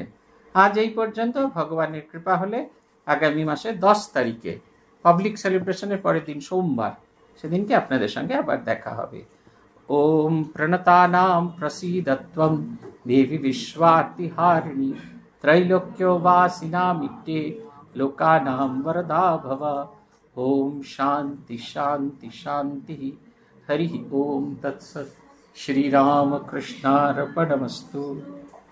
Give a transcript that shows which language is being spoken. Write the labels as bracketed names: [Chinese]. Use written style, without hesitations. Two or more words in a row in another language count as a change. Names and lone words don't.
[Bangla] আজ এই পর্যন্ত। ভগবানের কৃপা হলে আগামী মাসের 10 তারিখে [English] public celebrationer [Bangla] পরের দিন সোমবার, সেদিনকে আপনাদের সঙ্গে আবার দেখা হবে। [Sanskrit] ওম প্রণতানাম প্রসীদত্বম দেবী বিশ্বার্তিহারিণী, त्रैलोक्यवासिनामित्ते लोकानां वरदा भव। ओम शांति शांति शांति। हरि ओम तत्सत्। श्री राम कृष्णार्पणमस्तु।